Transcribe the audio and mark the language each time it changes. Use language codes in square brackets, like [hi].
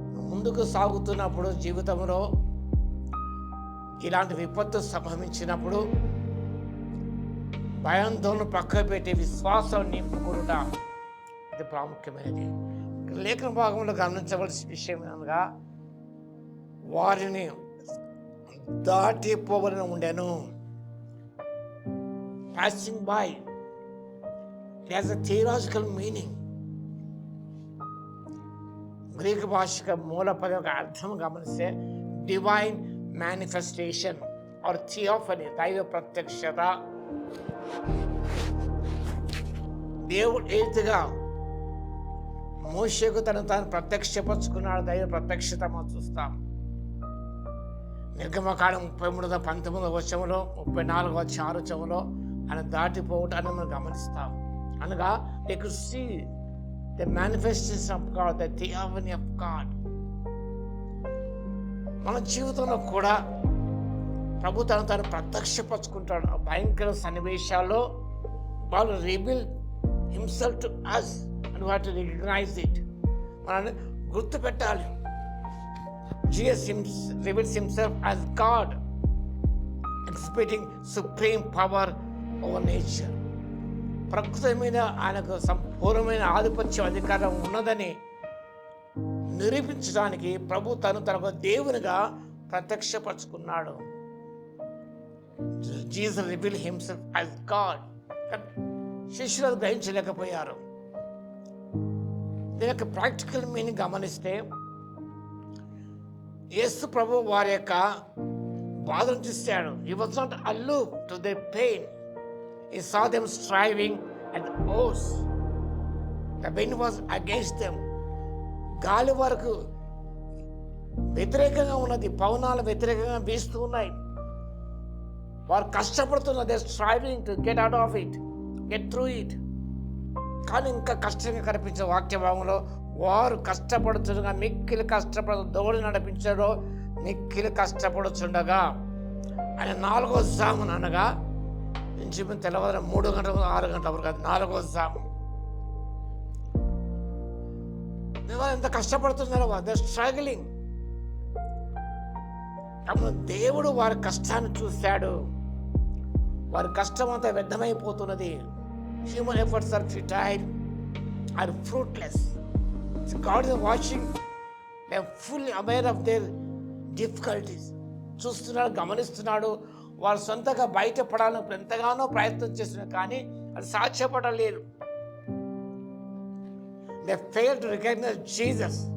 [te] ముందుకు సాగుతున్నప్పుడు జీవితంలో ఇలాంటి విపత్తు సంభవించినప్పుడు భయాందోళన పక్కకు పెట్టి విశ్వాసం నింపుకుంట ఇది ప్రాముఖ్యమైనది. లేఖన భాగంలో గమనించవలసిన విషయం అనగా వారిని దాటిపోవాలని ఉండెను. [en] Passing by. It has a theological meaning. [te] Greek భాష మూల పదం యొక్క అర్థం గమనిస్తే [en] divine manifestation or theophany, [te] దైవ ప్రత్యక్షత. దేవుడు ఏదిగా మోషేకు తాను ప్రత్యక్షపరుచుకున్నాడు. దైవ ప్రత్యక్షత మనం చూస్తాం. నిర్గమకాండం 33-19 వచనంలో 34 వచనంలో ఆయన దాటిపోవటాన్ని మనం గమనిస్తాం. [en] అనగా they could see the manifestation of God, the theophany of God. [te] మన జీవితంలో కూడా ప్రభు తాను ప్రత్యక్షపరుచుకుంటాడు. భయంకర సన్నివేశాల్లో వాళ్ళు [en] Reveal himself to us and we have to recognize it. [te] మనల్ని గుర్తుపెట్టాలి. [en] Jesus reveals himself as God, exhibiting supreme power over nature. [te] ప్రకృతి మీద ఆయనకు సంపూర్ణమైన ఆధిపత్యం, అధికారం ఉన్నదని నిరూపించడానికి ప్రభు తనకు దేవునిగా ప్రత్యక్షపరుచుకున్నాడు. [en] Jesus reveal himself as God. [te] శిష్యులు గ్రహించలేకపోయారు. దీని యొక్క ప్రాక్టికల్ మీనింగ్ గమనిస్తే యేసు ప్రభు వారి యొక్క బాధను చూశాడు. [en] He was not aloof to their pain. He saw them striving at the oars. The wind was against them. [te] గాలి వరకు వ్యతిరేకంగా ఉన్నది, పవనాలు వ్యతిరేకంగా వీస్తూ ఉన్నాయి. వారు కష్టపడుతున్నారు. [en] They striving to get out of it, get through it. [te] కానీ ఇంకా కష్టంగా కనిపించే వాక్య భాగంలో వారు కష్టపడుతుండగా మిక్కిలి దోణి నడిపించడం మిక్కిలి కష్టపడుచుండగా ఆయన 4వ జామున అనగా ఇంచుమించు తెల్లవారు 3 గంటల 6 గంటల వరకు కాదు, 4వ జాము. ఎంత కష్టపడుతున్నారో [en] They struggling. [te] అప్పుడు దేవుడు వారి కష్టాన్ని చూశాడు. వారి కష్టం అంతా వ్యర్థమైపోతున్నది. [en] Human efforts are futile, or fruitless. God is watching. They are fully aware of their difficulties. [te] చూస్తున్నాడు, గమనిస్తున్నాడు. వారు సొంతగా బయటపడాలని ఎంతగానో ప్రయత్నం చేస్తున్నారు, కానీ అది సాధ్యపడలేరు. [en] They fail to recognize Jesus.